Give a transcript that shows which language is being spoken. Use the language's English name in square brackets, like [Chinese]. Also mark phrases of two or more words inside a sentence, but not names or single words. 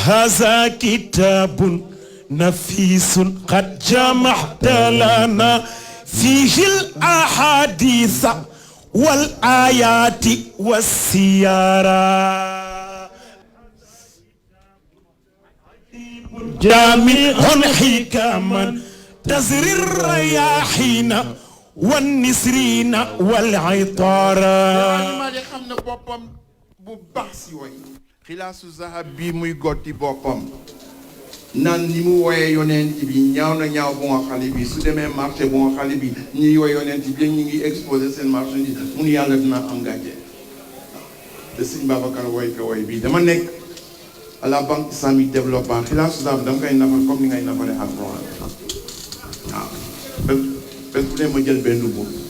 [Arabic] هذا كتاب نفيس قد جمعت لنا فيه الأحاديث والآيات والسيارة جامع حكما تزري الرياحين والنسرين والعطارة [Wolof] ma di xam ne boppam bu baax si way xilaasu zahab bi muy gotti boppam naan ni mu woyee yonent bi ñaaw na ñaaw bu nga xale bi su demee marché bu nga xale bi ñuy woy yonent bi ñu ngi exposé seen marchandise mu ne yàlla dina am gàcce te sëñ Babacar woy ko woy bii dama nekk [French] à la banque islamique développement [Wolof] xilaasu zahab dama koy nafar comme ni ngay nafare alxuraan waaw bés bu ne ma jël benn bu